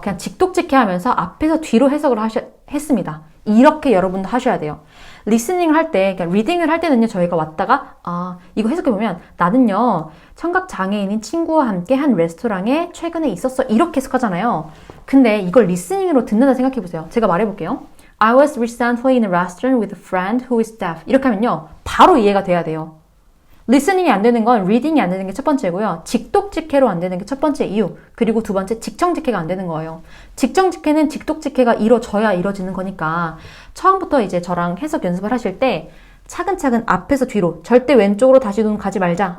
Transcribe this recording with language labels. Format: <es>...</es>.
<ko>그냥 직독직해 하면서 앞에서 뒤로 해석을 했습니다. 이렇게 여러분도 하셔야 돼요. 리스닝을 할 때, 그러니까 리딩을 할 때는요, 저희가 왔다가, 이거 해석해보면, 나는요, 청각장애인인 친구와 함께 한 레스토랑에 최근에 있었어. 이렇게 해석하잖아요. 근데 이걸 리스닝으로 듣는다 생각해보세요. 제가 말해볼게요.</ko> <en>I was recently in a restaurant with a friend who is deaf.</en> <ko>이렇게 하면요, 바로 이해가 돼야 돼요. 리스닝이 안 되는 건 리딩이 안 되는 게 첫 번째고요. 직독직해로 안 되는 게 첫 번째 이유. 그리고 두 번째 직청직해가 안 되는 거예요. 직청직해는 직독직해가 이루어져야 이루어지는 거니까 처음부터 이제 저랑 해석 연습을 하실 때 차근차근 앞에서 뒤로 절대 왼쪽으로 다시 눈 가지 말자.</ko>